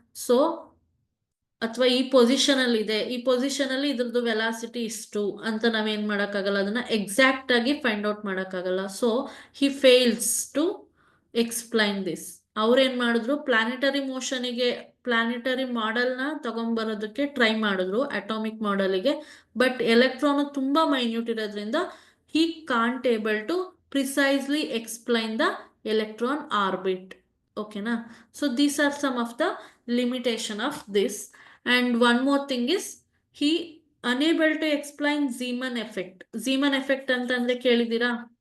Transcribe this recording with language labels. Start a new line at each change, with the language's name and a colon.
Kannada: So ಅಥವಾ ಈ position ಅಲ್ಲಿ ಇದೆ, ಈ ಪೊಸಿಷನ್ ಅಲ್ಲಿ ಇದ್ರದ್ದು ವೆಲಾಸಿಟಿ ಇಷ್ಟು ಅಂತ ನಾವೇನ್ ಮಾಡಕ್ಕಾಗಲ್ಲ, ಅದನ್ನ ಎಕ್ಸಾಕ್ಟ್ ಆಗಿ ಫೈಂಡ್ ಔಟ್ ಮಾಡಕ್ಕಾಗಲ್ಲ.
English: So he fails to explain this.
Kannada: ಅವ್ರೇನ್ ಮಾಡಿದ್ರು, ಪ್ಲಾನೆಟರಿ ಮೋಷನಿಗೆ ಪ್ಲಾನೆಟರಿ ಮಾಡೆಲ್ನ ತಗೊಂಡ್ಬರೋದಕ್ಕೆ ಟ್ರೈ ಮಾಡಿದ್ರು ಅಟಾಮಿಕ್ ಮಾಡೆಲಿಗೆ.
English: but
Kannada: ಎಲೆಕ್ಟ್ರಾನ್ ತುಂಬಾ ಮೈನ್ಯೂಟ್ ಇರೋದ್ರಿಂದ
English: he can't able to precisely explain the electron orbit. Okay na? So these are some of the limitation of this. And one more thing is he unable to explain Zeeman effect.
Kannada: Zeeman effect ಅಂತಂದ್ರೆ ಕೇಳಿದೀರಾ?